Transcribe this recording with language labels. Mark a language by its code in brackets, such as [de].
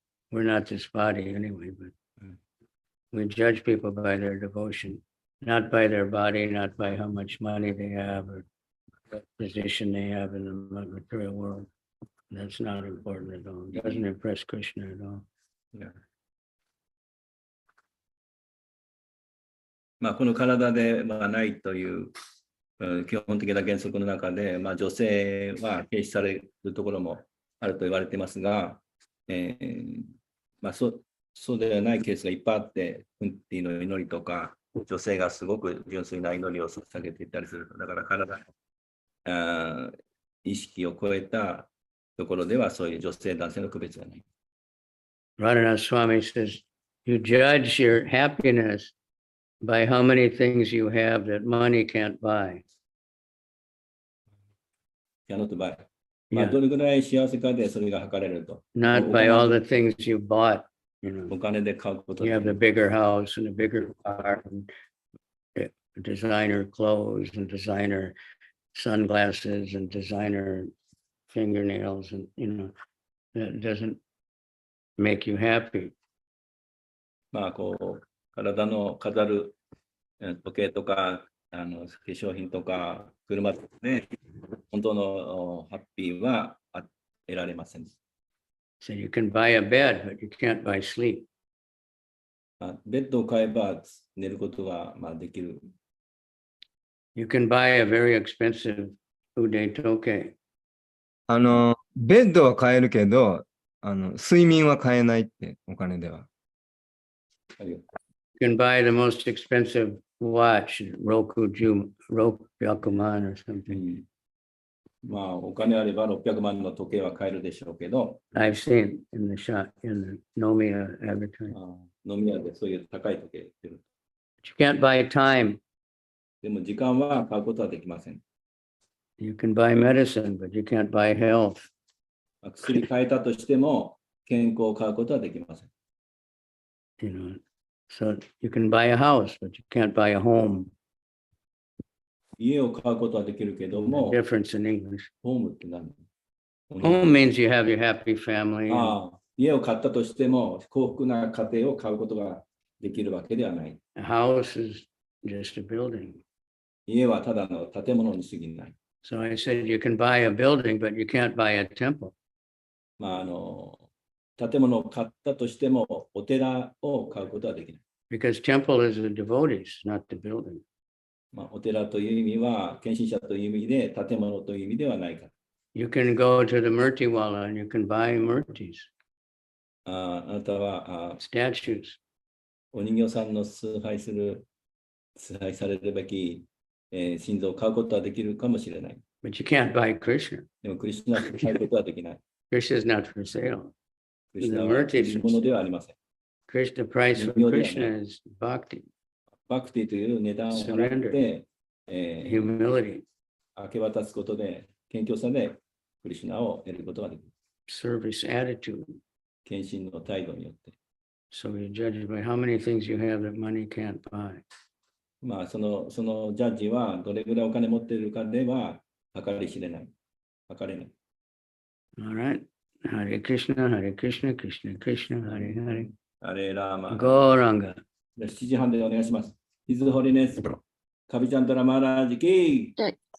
[en] We're not this body anyway, but we judge people by their devotion, not by their body, not by how much money they have or what position they have in the material world. That's not important at all. It doesn't impress Krishna at all. [ja] いや。まあ、この体でないという基本的な原則の中で、女性は軽視されるところもあると言われていますが、そうではないケースがいっぱいあって、クンティの祈りとか、女性がすごく純粋な祈りを捧げていったりする。だから体の意識を超えたところでは、そういう女性、男性の区別がない。 [en] Radhanath Swami says, you judge your happiness by how many things you have that money can't buy. Cannot buy. Yeah. [ja] どれぐらい幸せかでそれが測れると。 [en] Not by all the things you bought. You know, [ja] お金で買うこと [en] you [ja] で [en] have the bigger house and a bigger car and designer clothes and designer sunglasses and designer fingernails and that doesn't make you happy. [ja] 体の飾る時計とか化粧品とか車とかね、本当のハッピーは得られません。 [en] So you can buy a bed, but you can't buy sleep. [ja] ベッドを買えば寝ることができる。 [en] You can buy a very expensive ude toke. [ja] ベッドは買えるけど、睡眠は買えないって、お金では。 [en] You can buy the most expensive watch, Rokyakuman or something. [ja] お金あれば600万の時計は買えるでしょうけど、 [en] I've seen in the shop, in the Nomiya advertising. [ja] 飲み屋でそういう高い時計売ってる。 [en] But you can't buy time. [ja] でも時間は買うことはできません。 [en] You can buy medicine, but you can't buy health. [ja] 薬買えたとしても健康を買うことはできません。 [en] So you can buy a house, but you can't buy a home. [ja] 家を買うことはできるけども、 [en] Difference in English. [ja] ホームって何？ [en] Home means you have your happy family. [ja] 家を買ったとしても幸福な家庭を買うことができるわけではない。 [en] A house is just a building. [ja] 家はただの建物に過ぎない。 [en] So I said you can buy a building, but you can't buy a temple. [ja] 建物を買ったとしてもお寺を買うことはできない。 [en] Because temple is the devotees, not the building. [ja] お寺という意味は献身者という意味で建物という意味ではないから。 [en] You can go to the Murtiwala and you can buy murtis, [ja] あなたは [en] statues. [ja] お人形さんの崇拝されるべき、心臓を買うことはできるかもしれない。 [en] But you can't buy Krishna. [ja] でもクリスナを買うことはできない。 [en] Krishna is not for sale. [ja] クリスナは売るものではありません。 [en] The price for Krishna is bhakti, [ja] バクティという値段を払って、 [en] humility, [ja] 明け渡すことで、謙虚さでクリシュナを得ることができる。 [en] service attitude. [ja] 献身の態度によって。 [en] So you judge by how many things you have that money can't buy. [ja] そのジャッジはどれぐらいお金持っているかでは計り知れない。測れない。 [en] All right. Hare Krishna, Hare Krishna, Krishna Krishna, Hare Hare. [sa] あれラーマ。 Gauranga. [ja] 7時半でお願いします。 [en] His Holiness [ja] カビチャンドラマーラージキー。